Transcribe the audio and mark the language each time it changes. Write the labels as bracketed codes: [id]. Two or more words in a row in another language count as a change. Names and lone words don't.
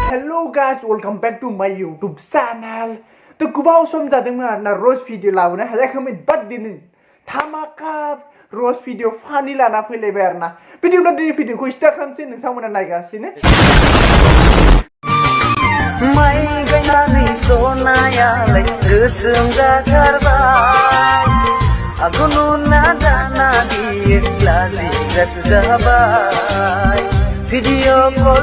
[en] Hello guys, welcome back to my YouTube channel. [brx] तो गोबाव सम जादोंमोन आरोना र'ज भिडिअ लाबोनो हायाखैमोन बाट दिनै धामाका र'ज भिडिअ फानि लाना फैलायबाय आरोना बिदिब्ला दिनै भिडिअखौ स्टार्ट खालामसै नोंथांमोना नायगासिनो माइ गायनानै सनायालाय गोसोम जाथारबाय आंखौ नुना दाना बियो लाजिग्रासो जाबाय [en] video call